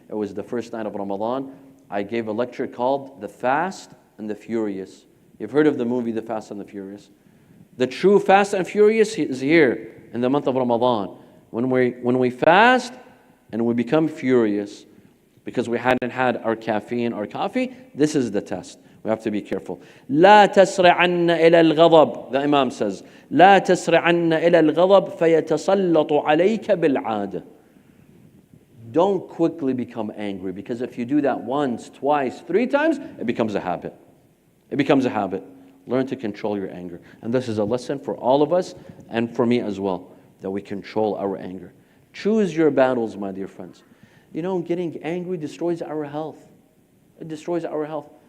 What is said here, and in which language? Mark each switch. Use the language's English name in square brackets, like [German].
[English] It was the first night of Ramadan. I gave a lecture called The Fast and the Furious. You've heard of the movie The Fast and the Furious. The true Fast and Furious is here in the month of Ramadan. When we fast and we become furious, because we hadn't had our caffeine or coffee. This is the test. We have to be careful. [Arabic] لا تسرعن إلى الغضب. [English] The Imam says, [Arabic] لا تسرعن إلى الغضب فيتسلط عليك بالعادة. [English] Don't quickly become angry, because if you do that once, twice, 3 times, it becomes a habit. It becomes a habit. Learn to control your anger. And this is a lesson for all of us and for me as well, that we control our anger. Choose your battles, my dear friends. You know, getting angry destroys our health. It destroys our health.